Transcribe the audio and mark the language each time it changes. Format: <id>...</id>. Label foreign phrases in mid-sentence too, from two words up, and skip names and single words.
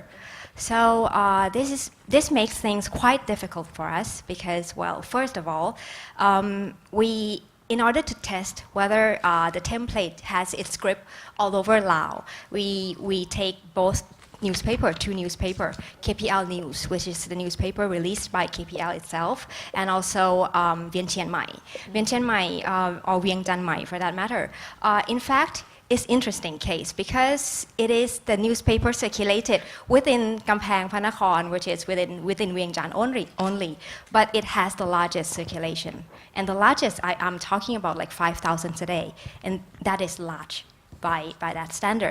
<en>So this makes things quite difficult for us because, well, first of all, in order to test whether the template has its script all over Laos, we take both two newspapers, KPL News, which is the newspaper released by KPL itself, and also Vientiane Chiang Mai. Vientiane Chiang Mai, or Vientiane Chiang Mai for that matter. In fact, it's an interesting case because it is the newspaper circulated within Kamphaeng Phanakhon, which is within Vientiane only, but it has the largest circulation. And the largest, I'm talking about like 5,000 a day, and that is large by that standard.</en>